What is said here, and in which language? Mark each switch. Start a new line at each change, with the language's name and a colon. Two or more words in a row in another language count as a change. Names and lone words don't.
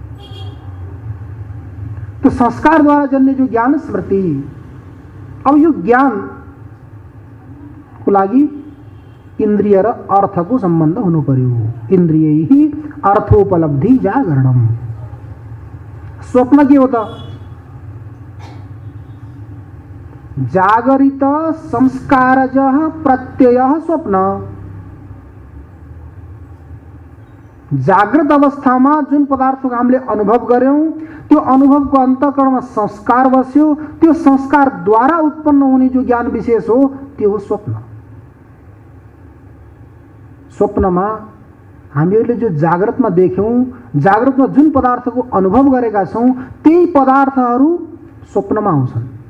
Nepali: त्यो संस्कारद्वारा जन्ने जो ज्ञान स्मृति। अब यो ज्ञान को लागि इन्द्रिय र अर्थको सम्बन्ध हुनु पर्यो।
Sanskrit: इन्द्रियैहि अर्थोपलब्धि जागरणम।
Nepali: स्वप्न के हो त?
Sanskrit: जागरित संस्कारजः प्रत्ययः स्वप्न।
Nepali: जागृत अवस्थामा जुन पदार्थको हामीले अनुभव गर्यौं, त्यो अनुभवको अन्तःकरणमा संस्कार बस्यो, त्यो संस्कारद्वारा उत्पन्न हुने जो ज्ञान विशेष हो त्यो हो स्वप्न। स्वप्नमा हामीहरूले जो जाग्रतमा देख्यौँ, जाग्रतमा जुन पदार्थको अनुभव गरेका छौँ, त्यही पदार्थहरू स्वप्नमा आउँछन्।